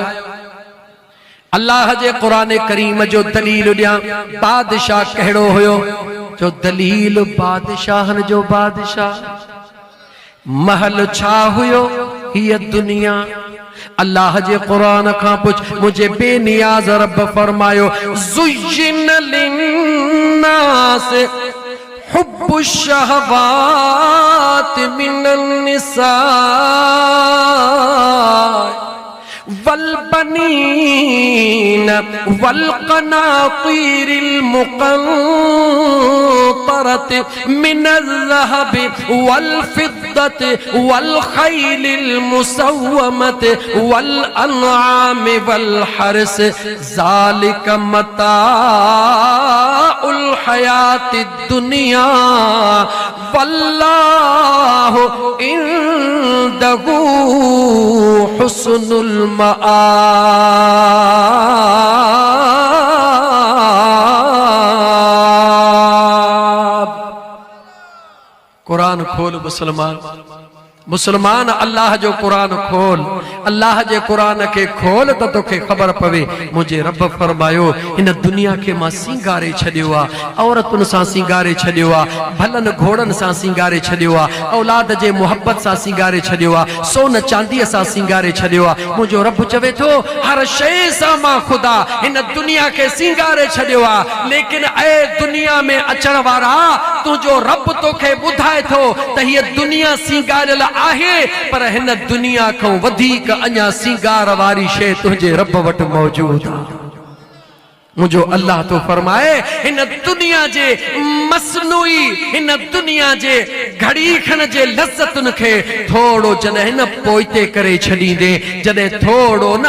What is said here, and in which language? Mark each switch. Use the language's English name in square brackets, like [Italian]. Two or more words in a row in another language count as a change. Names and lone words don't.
[Sindhi] अल्लाह जे क़ुरान करीम जो दलील ॾियां। बादशाह कहिड़ो हुयो? जो दलील बादशाहनि जो बादशाह। महल छा हुयो? हीअ दुनिया। अल्लाह जे क़ुरान खां पुछ। मुझे बेनियाज़ रब फरमायो [Arabic] زُيِّنَ لِلنَّاسِ حُبُّ الشَّهَوَاتِ مِنَ النِّسَاءِ وَالْبَنِينَ وَالْقَنَاطِيرِ الْمُقَنْطَرَةِ مِنَ الذَّهَبِ وَالْفِضَّةِ وَالْخَيْلِ الْمُسَوَّمَةِ وَالْأَنْعَامِ وَالْحَرْثِ ذَٰلِكَ مَتَاعُ الْحَيَاةِ الدُّنْيَا وَاللَّهُ عِنْدَهُ حُسْنُ الْمَآبِ. [Sindhi] कुरान खोल मुसलमान, मुसलमान अल्लाह जो कुरान खोल। अल्लाह जे कुरान के खोल तो तोखे खबर पवे। मुझे रब फरमायो इन दुनिया के मां सिंगारे छॾियो आ, औरतुनि सां सिंगारे छॾियो आ, भलनि घोड़नि सां सिंगारे छॾियो आ, औलाद जे मोहब्बत सां सिंगारे छॾियो आ, सोन चांदीअ सां सिंगारे छॾियो आ। मुंहिंजो रब चवे थो हर शइ सां मां ख़ुदा हिन दुनिया के सिंगारे छॾियो आ। लेकिन ऐ दुनिया में अचण वारा, तुंहिंजो रब तोखे ॿुधाए थो त हीअ दुनिया सिंगारियल आहे, पर हिन दुनिया खां वधीक अञा सिंगार वारी शइ तुंहिंजे रब वटि मौजूद आहे। मुझो अल्लाह तो फरमाए इन दुनिया जे मसनूई, इन दुनिया जे घड़ी खन जे लज़्ज़तुन खे थोड़ो जॾहिं न पोइते करे छॾींदे, जॾहिं थोड़ो न